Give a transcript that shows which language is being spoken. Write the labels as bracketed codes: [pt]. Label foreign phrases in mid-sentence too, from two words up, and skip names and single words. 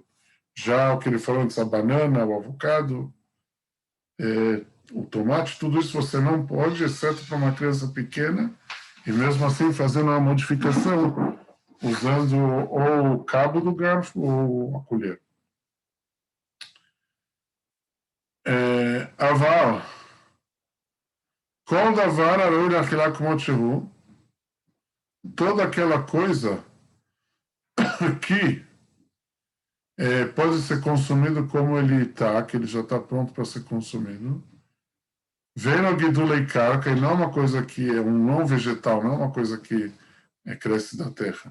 [pt] Já o que ele falou antes, a banana, o avocado, o tomate, tudo isso você não pode, exceto para uma criança pequena, e mesmo assim fazendo uma modificação, usando ou o cabo do garfo ou a colher. [he] Aval. כל דבר הראוי לאכילה כמות שהוא. [pt] Toda aquela coisa que pode ser consumido como ele está, que ele já está pronto para ser consumido. [he] ואינו גידולי קרקע, [pt] e não é uma coisa que é um não vegetal, não é uma coisa que cresce da terra.